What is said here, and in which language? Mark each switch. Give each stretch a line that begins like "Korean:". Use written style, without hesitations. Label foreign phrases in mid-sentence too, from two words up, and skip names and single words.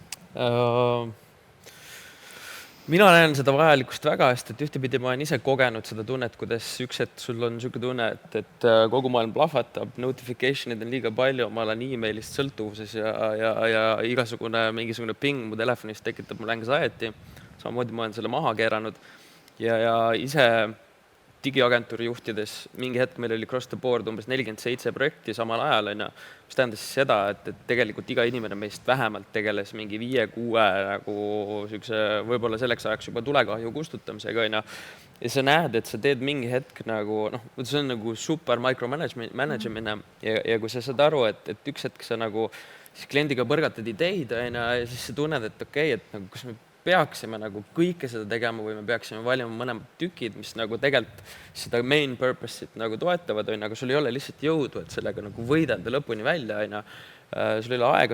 Estonian: Mina näen seda vajalikkust väga hästi, et ühtepidi ma olen ise kogenud seda tunnet, kuidas üks hetk sul on niisugune tunne, et kogu maailm plahvatab, notification'id on liiga palju, ma olen e-mailist sõltuvuses ja mingisugune ping mu telefonist tekitab mul anxiety. Samamoodi ma olen selle maha keeranud ja ise digiagentuuri juhtides mingi hetk meil oli
English: cross the board
Estonian: umbes 47 projekti samal ajal, mis tähendas seda, et tegelikult iga inimene meist vähemalt tegeles mingi 5-6 nagu võib-olla selleks ajaks juba tulekahju kustutamisega. Ja sa näed, et sa teed mingi hetk nagu, see on nagu super micromanagement ja kui sa saad aru, et üks hetk sa nagu siis kliendiga põrgatad ideid ja siis sa tunned, et okei, et nagu kus me peaksime nagu kõike seda tegema või me peaksime valima mõlemad tükid, mis nagu tegelikult seda
English: main purpose'it
Estonian: nagu toetavad, aga sul ei ole lihtsalt jõudu, et sellega nagu võidelda lõpuni välja, sul ei ole aega,